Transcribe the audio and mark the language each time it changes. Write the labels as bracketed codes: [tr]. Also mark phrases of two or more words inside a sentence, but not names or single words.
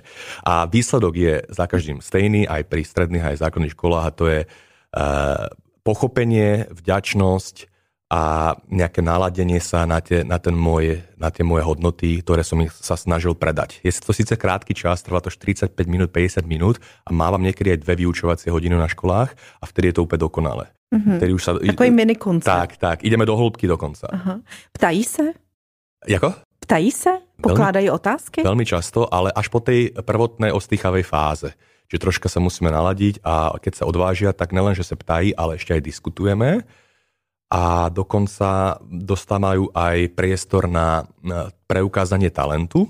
[sk] A výsledok je za každým stejný, aj pri stredných, aj základných školách, a to je pochopenie, vďačnosť a nejaké naladenie sa na tie moje hodnoty, ktoré som ich sa snažil predať. Je to síce krátky čas, trvá to 45 minút, 50 minút a mávam niekedy aj 2 vyučovacie hodiny na školách a vtedy je to úplne dokonalé. [cs] Takový mini koncert. [sk] Tak, ideme do hĺbky dokonca. [cs] Aha. Ptají se? Jako? Ptají se? Pokládají otázky? [sk] Veľmi často, ale až po tej prvotnej ostýchavej fáze. Že troška sa musíme naladiť a keď sa odvážia, tak nelen, že sa ptají, ale ešte aj diskutujeme. A dokonca dostávajú aj priestor na preukázanie talentu.